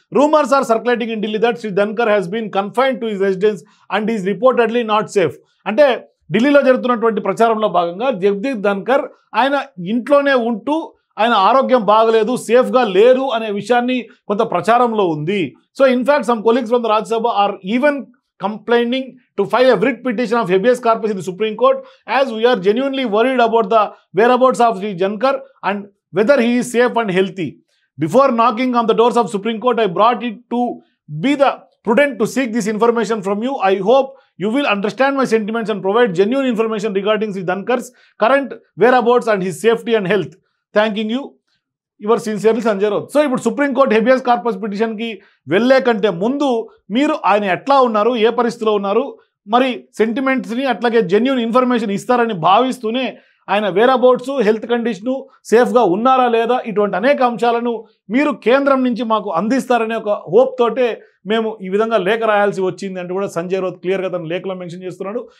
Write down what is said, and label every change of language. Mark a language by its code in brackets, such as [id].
[en] Rumours are circulating in Delhi that Shri Dhankhar has been confined to his residence and is reportedly not safe. [te] అంటే ఢిల్లీలో జరుగుతున్నటువంటి ప్రచారంలో భాగంగా జగదీప్ ధన్కర్ ఆయన ఇంట్లోనే ఉంటూ ఆయన ఆరోగ్యం బాగలేదు, సేఫ్గా లేరు అనే విషయాన్ని కొంత ప్రచారంలో ఉంది. [en] So in fact some colleagues from the Rajya Sabha are even complaining to file a writ petition of habeas corpus in the Supreme Court, as we are genuinely worried about the whereabouts of Sri Dhankar and whether he is safe and healthy. Before knocking on the doors of Supreme Court, I brought it to be the prudent to seek this information from you. I hope you will understand my sentiments and provide genuine information regarding Sri Dhankar's current whereabouts and his safety and health. Thanking you. Your sincerely Sanjay Raut. [te] So ఇప్పుడు supreme court habeas corpus పిటిషన్కి వెళ్ళే కంటే ముందు మీరు ఆయన ఎట్లా ఉన్నారు, ఏ పరిస్థితిలో ఉన్నారు, మరి సెంటిమెంట్స్ని అట్లాగే జెన్యూన్ ఇన్ఫర్మేషన్ ఇస్తారని భావిస్తూనే ఆయన వేరబౌట్స్, హెల్త్ కండిషను, సేఫ్గా ఉన్నారా లేదా, ఇటువంటి అనేక అంశాలను మీరు కేంద్రం నుంచి మాకు అందిస్తారనే ఒక హోప్ తోటే మేము ఈ విధంగా లేఖ రాయాల్సి వచ్చింది అంటూ కూడా సంజయ్ రౌత్ క్లియర్గా తన లేఖలో మెన్షన్ చేస్తున్నాడు.